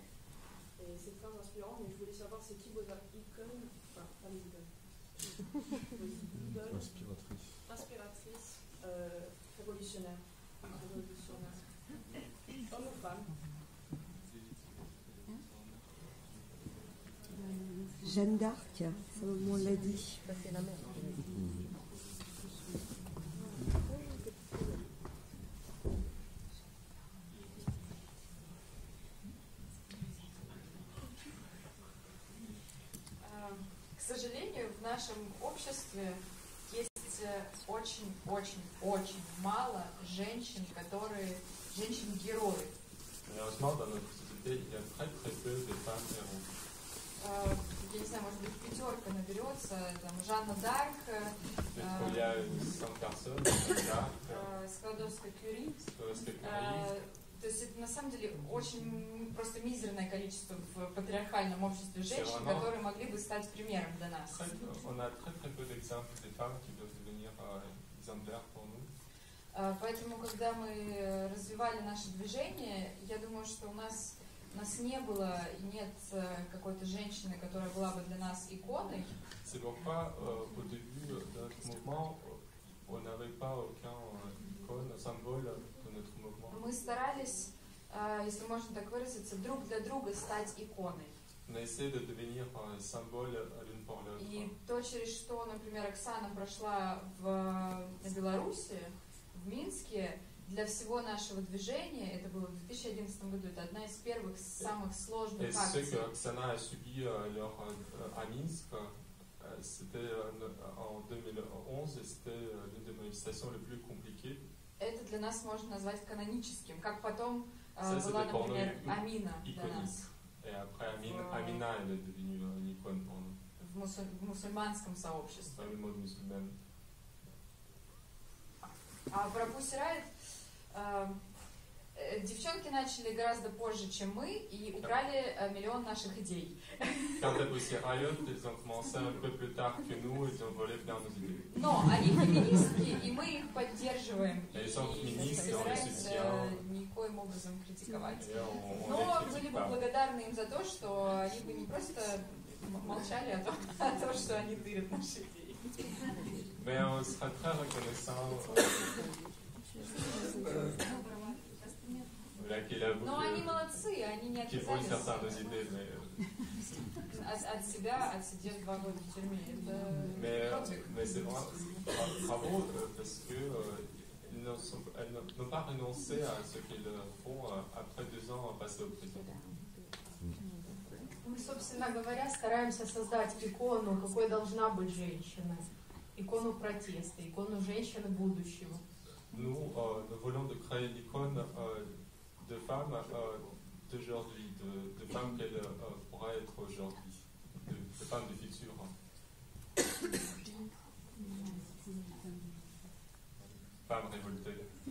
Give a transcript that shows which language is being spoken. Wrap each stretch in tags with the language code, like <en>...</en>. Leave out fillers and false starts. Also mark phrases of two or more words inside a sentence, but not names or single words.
<fr>Et c'est très inspirant, mais je voulais savoir c'est qui vos icônes, pas les icônes, vos idoles inspiratrices, révolutionnaires. Hommes ou femmes. Jeanne d'Arc, on l'a dit. C'est la mère.</fr> <ru>К сожалению, в нашем обществе есть очень-очень-очень мало женщин, женщин-героев.</ru> <fr>Malheureusement, dans notre société, il y a très très peu de femmes héros.</fr> <ru>Я не знаю, может быть, пятерка наберется, там, Жанна Дарк, Складовская-Кюри. То есть это на самом деле очень просто мизерное количество в патриархальном обществе женщин, которые могли бы стать примером для нас. Поэтому, когда мы развивали наше движение, я думаю, что у нас не было и нет какой-то женщины, которая была бы для нас иконой.</ru> <fr>C'est pourquoi au début de notre mouvement, on n'avait pas aucun icône, symbole de notre mouvement.</fr> <ru>Мы старались, если можно так выразиться, друг для друга стать иконой.</ru> <fr>On a essayé de devenir un symbole l'une pour l'autre.</fr> <ru>И то, через что, например, Оксана прошла в Беларуси, в Минске, для всего нашего движения, это было в 2011 году, это одна из первых, самых сложных акций.</ru> <fr>Et ce que Oksana a subi à Minsk, c'était en 2011, c'était l'une des manifestations les plus compliquées.</fr> <ru>Это для нас можно назвать каноническим, как потом была, например, Амина для нас.</ru> <fr>Et après Amina, elle est devenue une icône pour nous.</fr> <ru>В мусульманском сообществе.</ru> <fr>Le mode musulman.</fr> <ru>А про Pussy Riot девчонки начали гораздо позже, чем мы, и украли миллион наших идей.</ru> <fr>Quand à Pussy Riot, ils ont commencé un peu plus tard que nous, ils ont volé plein de nos idées.</fr> <ru>Но они феминистки, и мы их поддерживаем.</ru> <fr>Ils sont féministes, on les soutient.</fr> <ru>Никоим образом критиковать. Но были бы благодарны им за то, что они бы не просто молчали о том, что они тырят наши идеи.</ru> <fr>Mais on sera très reconnaissant.</fr> <ru>Но они молодцы, они не отказались от себя, отсидев 2 года в тюрьме.</ru> <fr>Mais c'est vraiment bravo parce qu'elles n'ont pas renoncé à ce qu'ils font après 2 ans passés au prison.</fr> <ru>Мы, собственно говоря, стараемся создать икону, какой должна быть женщина. Икону протеста, икону женщины будущего.</ru> <fr>Nous voulons de créer l'icône de femmes d'aujourd'hui, de femmes qu'elles pourraient être aujourd'hui, de femmes du futur. Femmes révoltées.</fr>